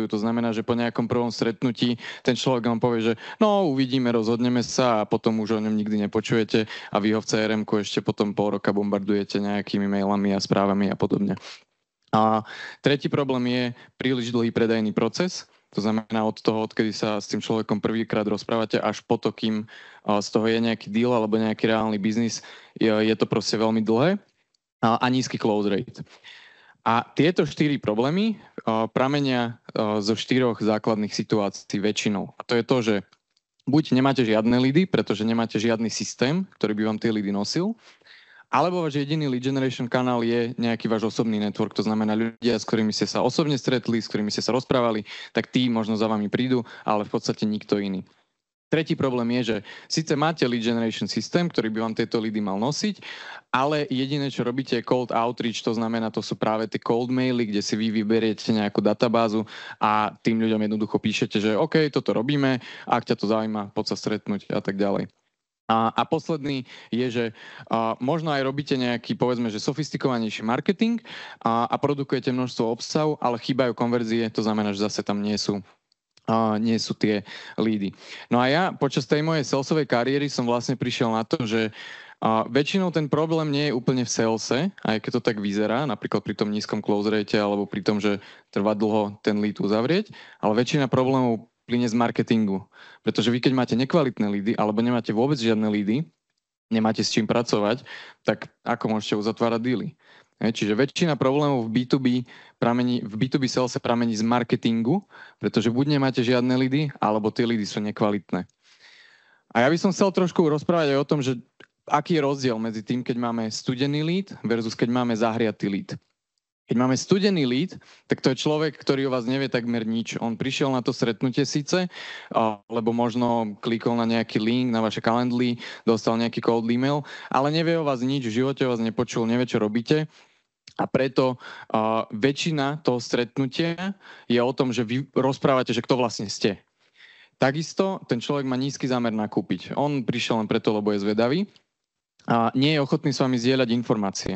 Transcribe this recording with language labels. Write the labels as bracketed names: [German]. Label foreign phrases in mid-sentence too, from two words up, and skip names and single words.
[Slovak] To znamená, že po nejakom prvom stretnutí ten človek vám povie, že no uvidíme, rozhodneme sa a potom už o ňom nikdy nepočujete a vy ho v CRM-ku ešte potom pol roka bombardujete nejakými mailami a správami a podobne. A tretí problém je príliš dlhý predajný proces. To znamená od toho, odkedy sa s tým človekom prvýkrát rozprávate, až po to, kým z toho je nejaký deal alebo nejaký reálny biznis, je to proste veľmi dlhé a nízky [English] close rate. [Slovak] A tieto 4 problémy pramenia zo 4 základných situácií väčšinou. A to je to, že buď nemáte žiadne leady, pretože nemáte žiadny systém, ktorý by vám tie leady nosil, Alebo váš jediný [English] lead generation [Slovak] kanál je nejaký váš osobný network, to znamená ľudia, s ktorými ste sa osobne stretli, s ktorými ste sa rozprávali, tak tí možno za vami prídu, ale v podstate nikto iný. Tretí problém je, že síce máte [English] lead generation [Slovak] systém, ktorý by vám tieto leady mal nosiť, ale jediné, čo robíte, je [English] cold outreach, [Slovak] to znamená, to sú práve tie cold maily, kde si vy vyberiete nejakú databázu a tým ľuďom jednoducho píšete, že OK, toto robíme, ak ťa to zaujíma, poď sa stretnúť a tak ďalej. A posledný je, že možno aj robíte nejaký, povedzme, že sofistikovanejší marketing a produkujete množstvo obsahu, ale chýbajú konverzie, to znamená, že zase tam nie sú tie lídy. No a ja počas tej mojej salesovej kariéry som vlastne prišiel na to, že väčšinou ten problém nie je úplne v salese, aj keď to tak vyzerá, napríklad pri tom nízkom [English] close rate [Slovak] alebo pri tom, že trvá dlho ten lead uzavrieť, ale väčšina problémov plyne z marketingu. Pretože vy, keď máte nekvalitné lídy alebo nemáte vôbec žiadne lídy, nemáte s čím pracovať, tak ako môžete uzatvárať dealy? Čiže väčšina problémov v B2B salese pramení z marketingu, pretože buď nemáte žiadne lídy, alebo tie lídy sú nekvalitné. A ja by som chcel trošku rozprávať aj o tom, že aký je rozdiel medzi tým, keď máme studený lead versus keď máme zahriatý lead. Keď máme studený lead, tak to je človek, ktorý o vás nevie takmer nič. On prišiel na to stretnutie síce, alebo možno klikol na nejaký link na vaše Calendly, dostal nejaký [English] cold email, [Slovak] ale nevie o vás nič, v živote o vás nepočul, nevie, čo robíte. A preto väčšina toho stretnutia je o tom, že vy rozprávate, že kto vlastne ste. Takisto ten človek má nízky zámer nakúpiť. On prišiel len preto, lebo je zvedavý a nie je ochotný s vami zdieľať informácie.